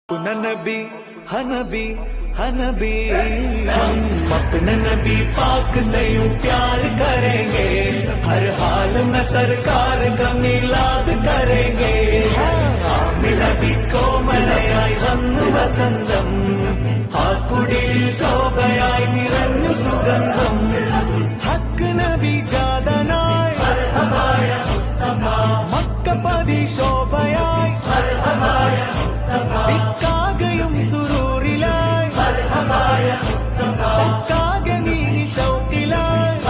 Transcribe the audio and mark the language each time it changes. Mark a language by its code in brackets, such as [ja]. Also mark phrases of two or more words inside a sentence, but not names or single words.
[hi] नबी हनबी हनबी हम अपने नबी पाक से यूं प्यार करेंगे, हर हाल में सरकार का मिलाद करेंगे. [ml] നബി കോമളയായി വന്നു വസന്തം, ആ കുടിൽ ശോഭയായി നിറഞ്ഞു സുഗന്ധം. ഹക്ക് നബി ജാതനായി മക്കപതി ശോഭയായി ദിക്കാകയും സുരൂറിലായി ശക്കാകെ നീ ശൗക്കിലായി